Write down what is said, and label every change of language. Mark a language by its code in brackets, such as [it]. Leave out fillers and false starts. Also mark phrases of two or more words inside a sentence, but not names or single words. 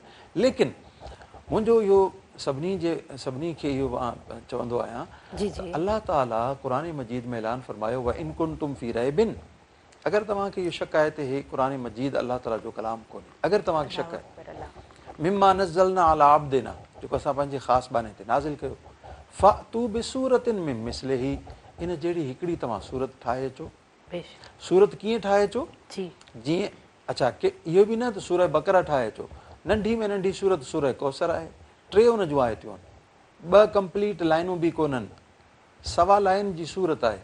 [sd] लेकिन मुंहिंजो इहो सभिनी खे इहो चवंदो आहियां त अल्लाह ताला क़ुर मजीद में ऐलान फरमायो [ar] وإن كنتم في ريب, [sd] अगरि तव्हांखे इहो शक आहे त हे क़ुर मजीद अल्लाह ताला जो कलाम कोन्हे, अगरि तव्हांखे शक आहे [ar] مما نزلنا على عبدنا, [sd] जेको असां पंहिंजे ख़ासि बाने ते नाज़िल कयो, [ar] فأتوا بسورة من مثله, [sd] इन जहिड़ी हिकिड़ी तव्हां सूरत ठाहे अचो। सूरत कीअं ठाहे अचो? जीअं अच्छा की इहो बि न त सूरह बकरा ठाहे अचो, नंढी में नंढी सूरत सूरह कौसर आहे, 3 उन जूं आयतूं आहिनि, 2 कंप्लीट लाइनूं बि कोन्हनि, 1.25 लाइन जी सूरत आहे।